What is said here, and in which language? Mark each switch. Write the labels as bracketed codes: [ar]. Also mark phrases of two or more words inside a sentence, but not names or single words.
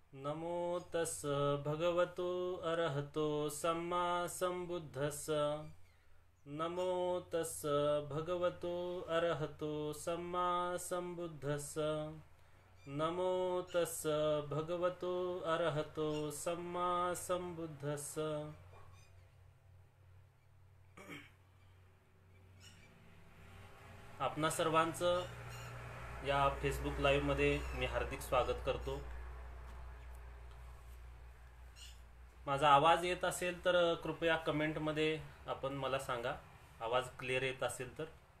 [pi] नमो तस् भगवतो अरहतो सम्मा सम्बुद्धस्स। नमो तस् भगवतो अरहतो सम्मा सम्बुद्धस्स। नमो तस् भगवतो अरहतो सम्मा सम्बुद्धस्स। [mr] आपणा सर्वांचं या फेसबुक लाईव्ह मध्ये मी हार्दिक स्वागत करतो। माझा आवाज येत असेल तर कृपया कमेंट मध्ये आपण मला सांगा, आवाज क्लिअर येत असेल तर।